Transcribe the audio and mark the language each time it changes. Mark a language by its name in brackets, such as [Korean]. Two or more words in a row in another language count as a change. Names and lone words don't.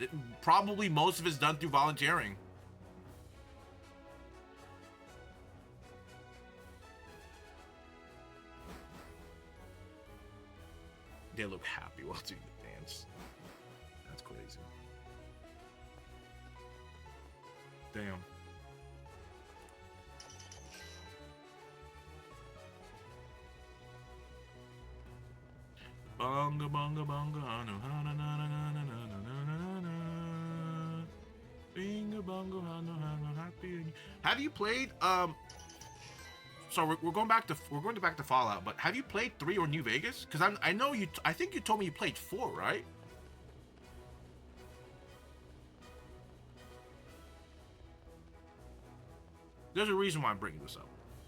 [English] Probably most of it's done through volunteering. They look happy while doing the dance. That's crazy. Damn. Bonga bonga bonga, na na na na na na na na na. Binga bonga, happy. Have you played So we're going back to Fallout, but have you played 3 or New Vegas? Because I know you. I think you told me you played 4, right? There's a reason why I'm bringing this up.